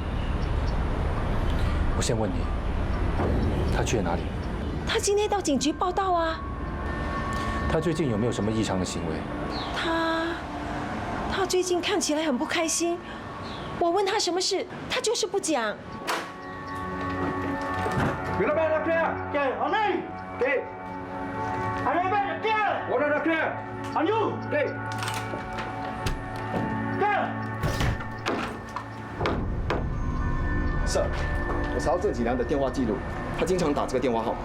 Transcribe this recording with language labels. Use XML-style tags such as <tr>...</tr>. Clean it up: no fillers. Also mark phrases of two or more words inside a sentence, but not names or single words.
<zh>我先问你，他去了哪里？他今天到警局报到啊。他最近有没有什么异常的行为？他他最近看起来很不开心。我问他什么事，他就是不讲。</zh> <ms>Bila bayar dah clear? Okay, Amir. Okay. Amir bayar dah clear. Order dah clear. Anju. Okay. Clear.</ms> <zh>Sir，我查到郑景良的电话记录，他经常打这个电话号码。</zh>